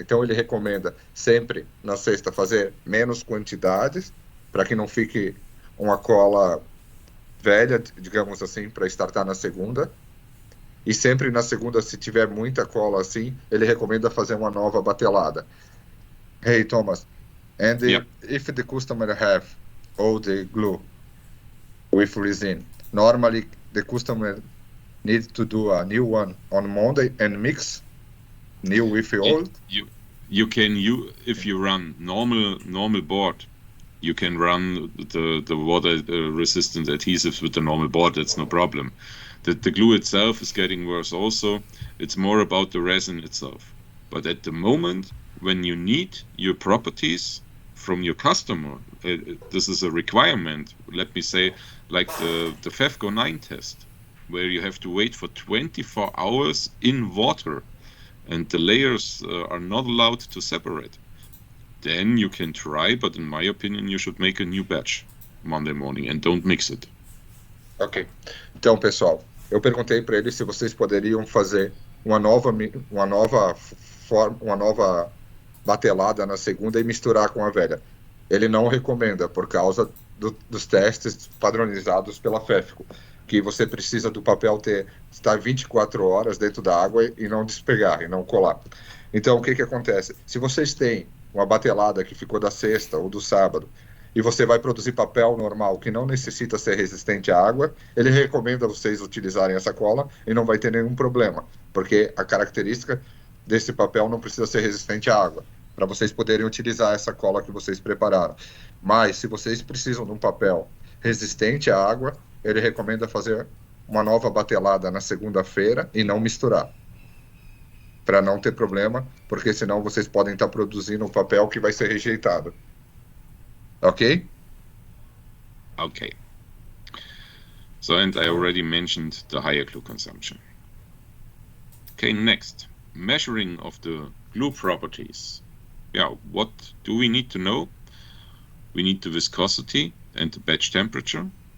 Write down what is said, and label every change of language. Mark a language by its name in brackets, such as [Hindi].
[Portuguese] Então ele recomenda sempre na sexta fazer menos quantidades, para que não fique uma cola velha, digamos assim, para startar na segunda. E sempre na segunda, se tiver muita cola assim, ele recomenda fazer uma nova batelada. [English] Hey, Thomas, and if the customer have all the glue with resin, normally the customer needs to do a new one on Monday and mix new with old. You can if you run normal board, you can run the water resistant adhesives with the normal board. That's no problem. The glue itself is getting worse also. It's more about the resin itself. But at the moment, when you need your properties from your customer, this is a requirement. Let me say, like the FEFCO 9 test, where you have to wait for 24 hours in water, and the layers are not allowed to separate. Then you can try, but in my opinion, you should make a new batch Monday morning and don't mix it. Ok. [Portuguese] Então, pessoal, eu perguntei para eles se vocês poderiam fazer uma nova batelada na segunda e misturar com a velha. Ele não recomenda por causa dos testes padronizados pela FEFCO, que você precisa do papel estar 24 horas dentro da água e não despegar, e não colar. Então, o que acontece? Se vocês têm uma batelada que ficou da sexta ou do sábado, e você vai produzir papel normal que não necessita ser resistente à água, ele recomenda vocês utilizarem essa cola e não vai ter nenhum problema, porque a característica desse papel não precisa ser resistente à água, para vocês poderem utilizar essa cola que vocês prepararam. Mas, se vocês precisam de um papel resistente à água, ele recomenda fazer uma nova batelada na segunda-feira e não misturar, para não ter problema, porque senão vocês podem estar produzindo um papel que vai ser rejeitado. Ok? [English] Okay. So, and I already mentioned the higher glue consumption. Okay, next. Measuring of the glue properties. Yeah, what do we need to know? We need the viscosity and the batch temperature.